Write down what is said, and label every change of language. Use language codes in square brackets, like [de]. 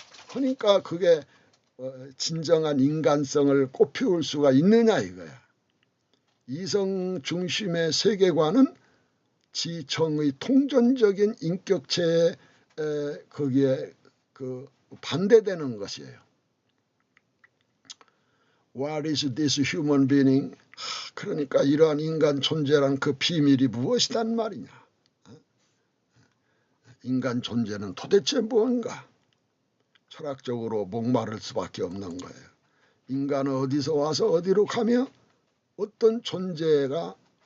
[ko] 그러니까 그게 진정한 인간성을 꽃피울 수가 있느냐 이거야. 이성 중심의 세계관은 지청의 통전적인 인격체에 거기에 반대되는 것이에요. [en] What is this human being? [ko] 그러니까 이러한 인간 존재란 그 비밀이 무엇이단 말이냐. 인간 존재는 도대체 뭔가. 철학적으로 목마를 수밖에 없는 거예요. 인간은 어디서 와서 어디로 가며 어떤 존재인가.